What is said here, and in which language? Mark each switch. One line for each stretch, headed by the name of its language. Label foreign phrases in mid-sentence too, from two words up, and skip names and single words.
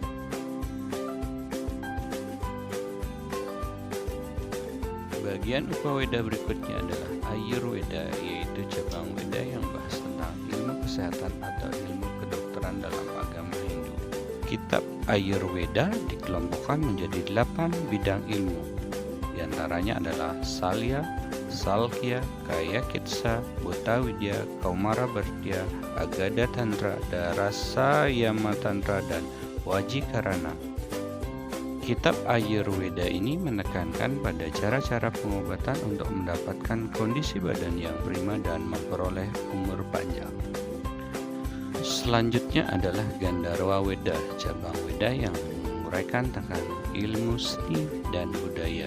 Indonesian: Bagian Upaweda berikutnya adalah Ayurveda, yaitu cabang Weda yang bahas tentang ilmu kesehatan atau ilmu kedokteran dalam agama Hindu. Kitab Ayurveda dikelompokkan menjadi 8 bidang ilmu. Di antaranya adalah Salya, Salkya, Kaya Kitsa, Bhuta Widya, Kaumara Bhartya, Agada Tantra, Darasa Yama Tantra, dan Wajikarana. Kitab Ayurveda ini menekankan pada cara-cara pengobatan untuk mendapatkan kondisi badan yang prima dan memperoleh umur panjang. Selanjutnya adalah Gandharva Weda, cabang Weda yang menguraikan tentang ilmu seni dan budaya.